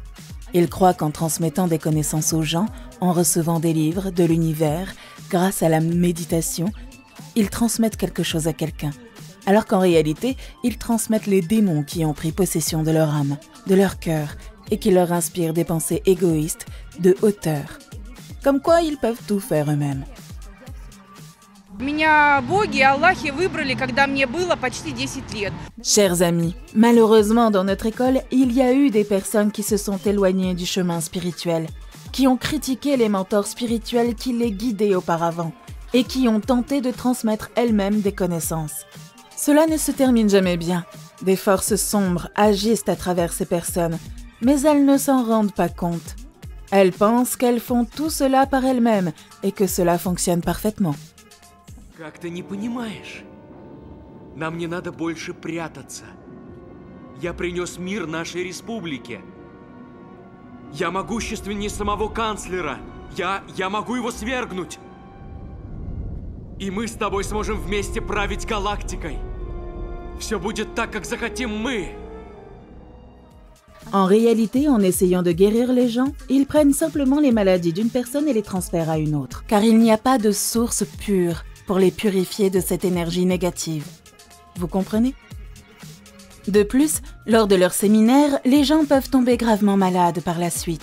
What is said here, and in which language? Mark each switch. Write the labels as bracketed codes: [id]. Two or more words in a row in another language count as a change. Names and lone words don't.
[fr] Ils croient qu'en transmettant des connaissances aux gens, en recevant des livres, de l'univers, grâce à la méditation, ils transmettent quelque chose à quelqu'un. Alors qu'en réalité, ils transmettent les démons qui ont pris possession de leur âme, de leur cœur, et qui leur inspirent des pensées égoïstes, de hauteur. Comme quoi, ils peuvent tout faire eux-mêmes. [ru] Меня боги и Аллахи выбрали, когда мне было почти 10 лет. [fr] Chers amis, malheureusement dans notre école, il y a eu des personnes qui se sont éloignées du chemin spirituel, qui ont critiqué les mentors spirituels qui les guidaient auparavant et qui ont tenté de transmettre elles-mêmes des connaissances. Cela ne se termine jamais bien. Des forces sombres agissent à travers ces personnes, mais elles ne s'en rendent pas compte. Elles pensent qu'elles font tout cela par elles-mêmes et que cela fonctionne parfaitement. [ru] Как ты не понимаешь? Нам не надо больше прятаться. Я принес мир нашей республике. Я могущественнее самого канцлера. Я могу его свергнуть. И мы с тобой сможем вместе править галактикой. Все будет так, как захотим мы. [fr] En réalité, en essayant de guérir les gens, ils prennent simplement les maladies d'une personne et les transfèrent à une autre. Car il n'y a pas de source pure pour les purifier de cette énergie négative. Vous comprenez? De plus, lors de leur séminaire, les gens peuvent tomber gravement malades par la suite.